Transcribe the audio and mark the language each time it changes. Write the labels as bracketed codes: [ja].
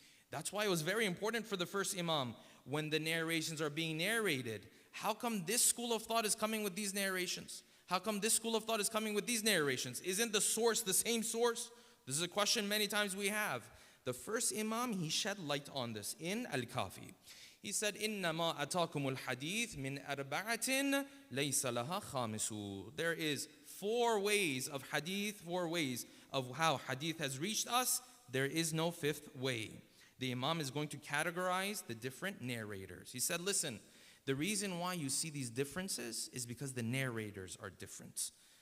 [en] That's why it was very important for the first Imam, when the narrations are being narrated, how come this school of thought is coming with these narrations? How come this school of thought is coming with these narrations? Isn't the source the same source? This is a question many times we have. The first Imam, he shed light on this in Al-Kafi. He said, [ar] إِنَّمَا أَتَاكُمُ الْحَدِيثِ مِنْ أَرْبَعَةٍ لَيْسَ لَهَا خَامِسُ. [en] There is 4 ways of hadith, 4 ways of how hadith has reached us. There is no 5th way. The Imam is going to categorize the different narrators. He said, listen, the reason why you see these differences is because the narrators are different.